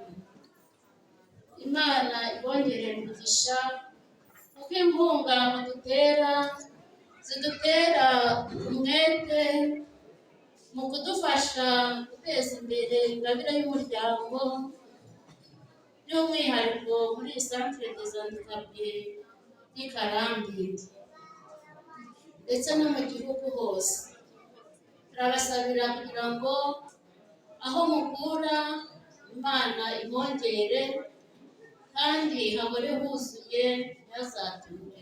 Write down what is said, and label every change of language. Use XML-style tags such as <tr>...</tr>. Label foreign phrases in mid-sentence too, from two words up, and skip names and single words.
<rw>Imana ibongerere umugisha kuko inkunga mudutera zidutera umwete mu kudufasha guteza imbere ingabire y'umuryango, by'umwihariko muri centre des handicapés y'i Karambi ndetse no mu gihugu hose. Turabasabira kugira ngo aho mukura Imana imwongere kandi hahore huzuye ntihazature.</rw>